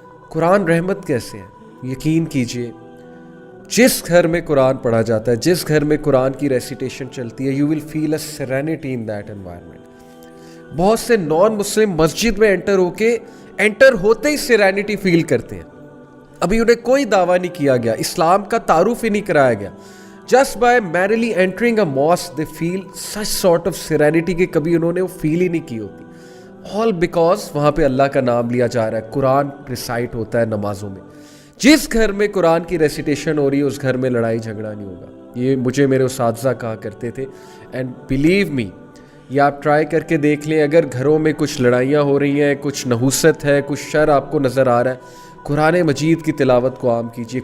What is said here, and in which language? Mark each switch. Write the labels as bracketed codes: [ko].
[ur] قرآن رحمت کیسے ہے؟ یقین کیجئے، جس گھر میں قرآن پڑھا جاتا ہے، جس گھر میں قرآن کی ریسیٹیشن چلتی ہے، [en] You will feel a serenity in that environment. [ur] بہت سے نان مسلم مسجد میں انٹر ہوتے ہی سیرینٹی فیل کرتے ہیں. ابھی انہیں کوئی دعویٰ نہیں کیا گیا، اسلام کا تعارف ہی نہیں کرایا گیا، [en] Just by merely entering a mosque, they feel such sort of serenity [ur] کہ کبھی انہوں نے وہ فیل ہی نہیں کی ہوتی. [en] All because [ur] وہاں پہ اللہ کا نام لیا جا رہا ہے, قرآن ریسائٹ ہوتا ہے نمازوں میں. جس گھر میں قرآن کی ریسیٹیشن ہو رہی ہے اس گھر میں لڑائی جھگڑا نہیں ہوگا. یہ مجھے میرے اساتذہ کہا کرتے تھے. [en] and believe me, [ur] یہ آپ ٹرائی کر کے دیکھ لیں. اگر گھروں میں کچھ لڑائیاں ہو رہی ہیں, کچھ نحوست ہے, کچھ شر آپ کو نظر آ رہا ہے, قرآن مجید کی تلاوت کو عام کیجیے.